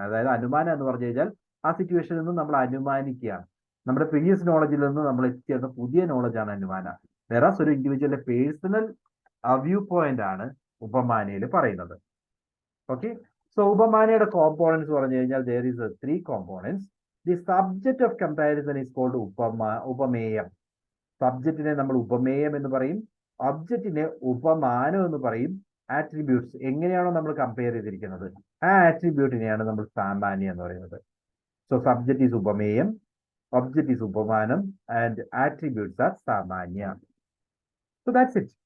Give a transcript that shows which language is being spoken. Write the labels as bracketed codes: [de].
[ml] അതായത് അനുമാനം എന്ന് പറഞ്ഞു കഴിഞ്ഞാൽ ആ സിറ്റുവേഷനിൽ നിന്ന് നമ്മൾ അനുമാനിക്കുകയാണ്. നമ്മുടെ പ്രീവിയസ് നോളജിൽ നിന്ന് നമ്മൾ എത്തിയ പുതിയ നോളജാണ് അനുമാന. വേറെ ഒരു ഇൻഡിവിജ്വലിന്റെ പേഴ്സണൽ വ്യൂ പോയിന്റ് ആണ് ഉപമാനയിൽ പറയുന്നത്. ഓക്കെ, സോ ഉപമാനയുടെ കോമ്പോണൻസ് പറഞ്ഞു കഴിഞ്ഞാൽ [en] there is 3 components. The subject of comparison is called ഉപമേയം. [ml] സബ്ജക്റ്റിനെ നമ്മൾ ഉപമേയം എന്ന് പറയും, ഒബ്ജക്റ്റിനെ ഉപമാനം എന്ന് പറയും. ആട്രിബ്യൂട്ട്സ് എങ്ങനെയാണോ നമ്മൾ കമ്പയർ ചെയ്തിരിക്കുന്നത് ആ ആട്രിബ്യൂട്ടിനെയാണ് നമ്മൾ സാമാന്യം എന്ന് പറയുന്നത്. [en] So subject is ഉപമേയം, object is ഉപമാനം and attributes are സാമാന്യ. So that's it.